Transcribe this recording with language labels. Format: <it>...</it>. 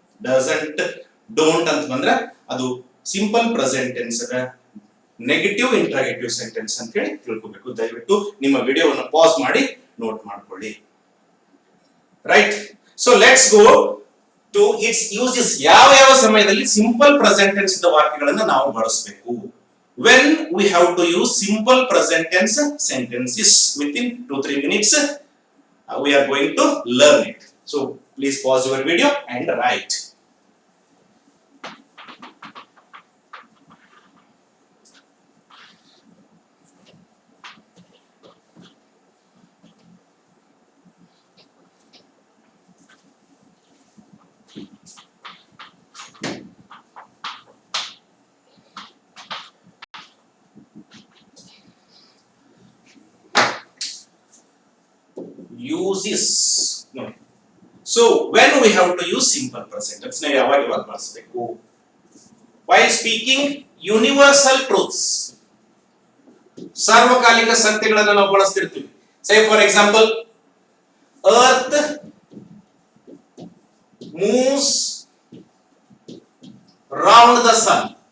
<kn>Doesn't, don't ಅಂತ ಬಂದ್ರೆ ಅದು simple present tense negative interrogative sentence ಅಂತ ಹೇಳಿ ತಿಳ್ಕೋಬೇಕು. ದಯವಿಟ್ಟು ನಿಮ್ಮ ವಿಡಿಯೋವನ್ನು ಪಾಸ್ ಮಾಡಿ ನೋಟ್ ಮಾಡ್ಕೊಳ್ಳಿ.</kn> <en>Right, so let's go to its uses.</en> <kn>ಯಾವ ಯಾವ ಸಮಯದಲ್ಲಿ ಸಿಂಪಲ್ ಪ್ರೆಸೆಂಟ್ ಟೆನ್ಸ್ ವಾಕ್ಯಗಳನ್ನ ನಾವು ಬಳಸಬೇಕು?</kn> <en>when we have to use simple present tense sentences within 2-3 minutes, we are going to learn it. So please pause your video and write. Uses. No. So when we have to use simple present tense,</en> <kn>ನಾವು ಯಾವಾಗ ಬಳಸಬೇಕು?</kn> <en>While speaking universal truths,</en> <kn>ಸಾರ್ವಕಾಲಿಕ ಸತ್ಯಗಳನ್ನು ನಾವು ಬಳಸ್ತಿರ್ತೀವಿ.</kn> <en>Say for example, earth moves round the sun.</en>